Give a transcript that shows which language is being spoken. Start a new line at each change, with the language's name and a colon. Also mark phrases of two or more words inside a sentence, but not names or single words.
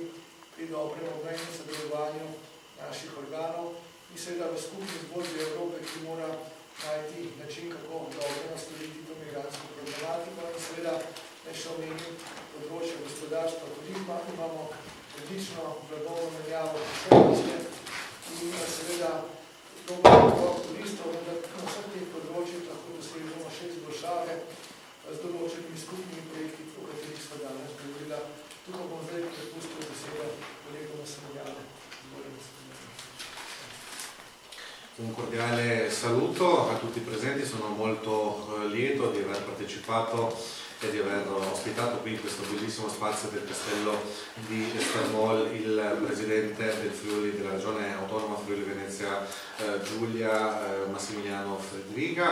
Slovenian: pri dobrem obmejnem sodelovanju naših organov in seveda v skupni zgodbi Evrope, ki mora najti način, kako dobro nasloviti to migrantsko problematiko in seveda ne še omenim področje gospodarstva, turizma, imamo odlično blagovno menjavo poselitve in seveda dober odbor turistov, da na vseh teh področjih lahko dosežemo še izboljšave z določenimi skupnimi projekti, o katerih smo danes govorila. Tukaj bom zdaj prepustil besedo kolegu Massimiliano.
Italian: Un cordiale saluto a tutti i presenti, sono molto lieto di aver partecipato e di aver ospitato qui in questo bellissimo spazio del castello di Strmol il presidente del Friuli, della regione autonoma Friuli Venezia Giulia, Massimiliano Fedriga.